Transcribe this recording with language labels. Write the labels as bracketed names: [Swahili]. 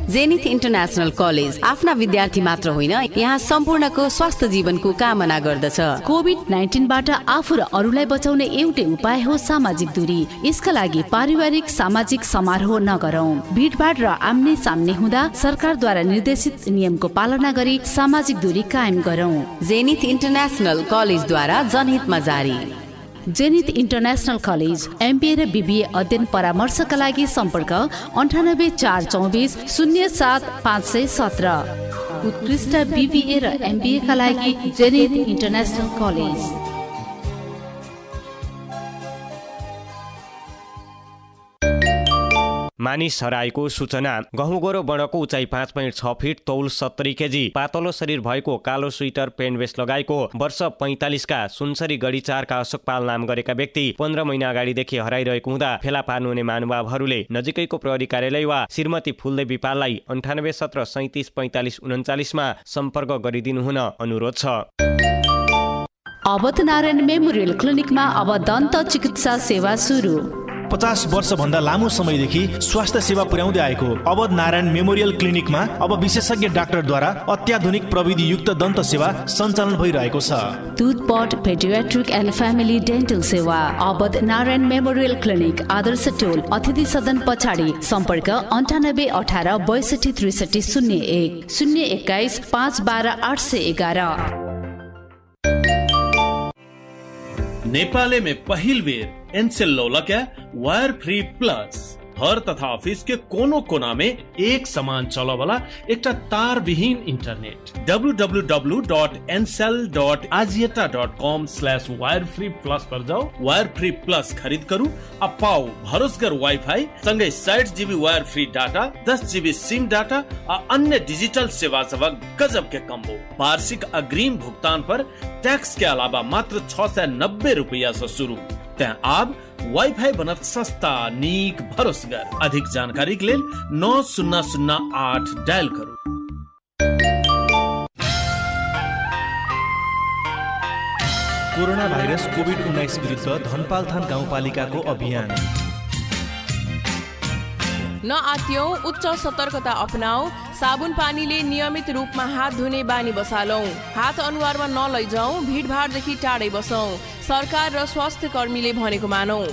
[Nepali] Zenith international college आफ्ना विद्यार्थी मात्र होइन, यहाँ सम्पूर्णको स्वास्थ्य जीवनको कामना गर्दछ। कोभिड-19 बाट आफू र अरूलाई बचाउने एउटै उपाय हो सामाजिक दूरी। यसका लागि पारिवारिक सामाजिक समारोह नगरौं। भिडभाड र आम्ने सामने हुँदा सरकारद्वारा निर्देशित नियमको पालना गरी सामाजिक दूरी कायम गरौं। जेनिथ इन्टरनेशनल कलेजद्वारा जनहितमा जारी। जेनिथ इन्टरनेशनल कलेज एमबीए र बीबीए अध्ययन परामर्शका लागि सम्पर्क 98 424 07 517। उत्कृष्ट बीबीए र एमबीए का लागि जेनिथ इन्टरनेशनल कलेज। मानिस हराएको सूचना। गहुँको र बडको उचाइ 5.6 फिट, तौल 70 केजी, पातलो शरीर भएको, कालो स्वेटर पेन्ट भेस्ट लगाएको, वर्ष 45 का, सुनसरी गढी 4 का अशोक पाल नाम गरेका व्यक्ति 15 महिना अगाडिदेखि हराइरहेको हुँदा फेला पार्नुहुने महानुभावहरूले नजिकैको प्रहरी कार्यालय वा श्रीमती फुलदेवी पाललाई 98 17 37 45 39 मा सम्पर्क गरिदिनु हुन अनुरोध छ। अवध नारायण मेमोरियल क्लिनिकमा अब दन्त चिकित्सा सेवा सुरु। 50 वर्षभन्दा लामो समयदेखि स्वास्थ्य सेवा पुर्याउँदै आएको अवध नारायण मेमोरियल क्लिनिकमा अब विशेषज्ञ डाक्टरद्वारा अत्याधुनिक प्रविधि युक्त दन्त सेवा सञ्चालन भइरहेको छ। टुथपट, पेडियाट्रिक एन्ड फ्यामिली डेन्टल सेवा। अवध नारायण मेमोरियल क्लिनिक, आदर्श टोल, अतिथि सदन पछाडि। सम्पर्क 98 18 62 63 01 021 512 811। [Maithili] नेपाल में पहिल बेर एनसेल लौलक्या वायर फ्री प्लस घर तथा ऑफिस के कोनो कोना में एक समान चला वाला एक तार विहीन इंटरनेट www.ncell.azieta.com/wirefree+ पर जाओ, वायर फ्री प्लस खरीद करू अब पाओ भरोसगर वाईफाई संगे 60 GB wire free data, 10 GB सिम डाटा और अन्य डिजिटल सेवा सेवा गजब के कम्बो। वार्षिक अग्रिम भुगतान पर टैक्स के अलावा मात्र 690 रुपया से शुरू। त्यहाँ आप वाईफाई बनत सस्ता नीक भरोसगर। अधिक जानकारी के लिए 9008 डायल करू। [Nepali] कोरोना भाइरस कोभिड-19 विरुद्ध धनपालथान गाउँपालिकाको अभियान। नआत्यौं, उच्च सतर्कता अपनाऊ। साबुन पानीले नियमित रूपमा हात धुने बानी बसालौं। हात अनुहारमा नलैजाऊ, भिडभाडदेखि टाढै बसौं। सरकार र स्वास्थ्य कर्मीले भनेको मानौ।